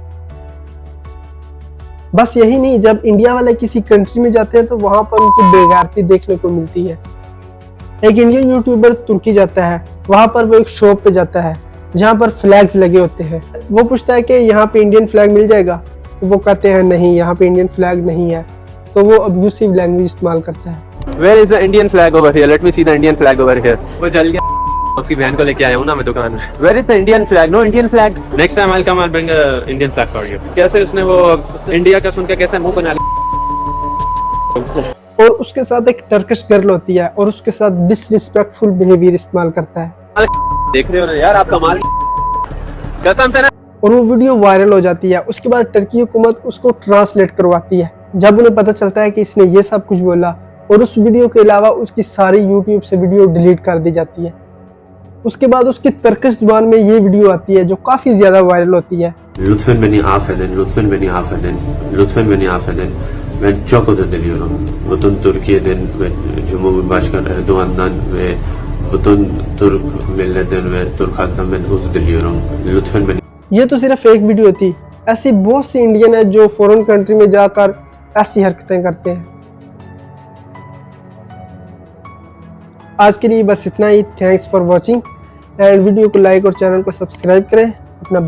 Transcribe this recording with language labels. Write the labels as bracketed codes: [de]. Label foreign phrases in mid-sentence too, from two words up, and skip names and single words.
[hi] बस यही नहीं, जब इंडिया वाले किसी कंट्री में जाते हैं तो वहां पर उनकी बेगैरती देखने को मिलती है। एक [en] Indian YouTuber [hi] तुर्की जाता है, वहां पर वो एक शॉप पे जाता है जहां पर फ्लैग्स लगे होते हैं। वो पूछता है कि यहाँ पे [en] Indian flag [hi] मिल जाएगा, तो वो कहते हैं नहीं, यहाँ पे [en] Indian flag [hi] नहीं है। तो वो [en] abusive language [hi] इस्तेमाल करता है। [en] Where is the Indian flag over here? Let me see the Indian flag over here. [hi] वो जल गया, उसकी बहन को लेके आया हूँ ना मैं दुकान में। [en] Where is the Indian flag? No Indian flag. Next time I'll come, I'll bring a Indian flag for you. [hi] कैसे उसने वो इंडिया का सुन के कैसे मुंह बना लिया। और उसके साथ एक [en] Turkish girl [hi] होती है और उसके साथ [en] disrespectful behavior [hi] इस्तेमाल करता है। देख रहे हो ना यार, आप कमाल कसम से ना। और वो [en] video viral [hi] हो जाती है। उसके बाद टर्की हुकूमत उसको ट्रांसलेट करवाती है। जब उन्हें पता चलता है कि इसने ये सब कुछ बोला, और उस वीडियो के अलावा उसकी सारी यूट्यूब से [en] video delete [hi] कर दी जाती है। उसके बाद उसकी टर्किश जुबान में ये वीडियो आती है जो काफ़ी ज़्यादा वायरल होती है। [tr] Lütfen beni affedin, lütfen beni affedin, lütfen beni affedin. Ben çok özür diliyorum. Bütün Türkiye'den ve Cumhurbaşkanı Erdoğan'dan ve bütün Türk milletten ve Türk halktan ben özür diliyorum. Lütfen beni. [hi] ये तो सिर्फ एक वीडियो थी। ऐसी बहुत सी इंडियन है जो [en] foreign country [hi] में जाकर ऐसी हरकतें करते हैं। आज के लिए बस इतना ही। [en] thanks for watching and video [hi] को लाइक और चैनल को सब्सक्राइब करें।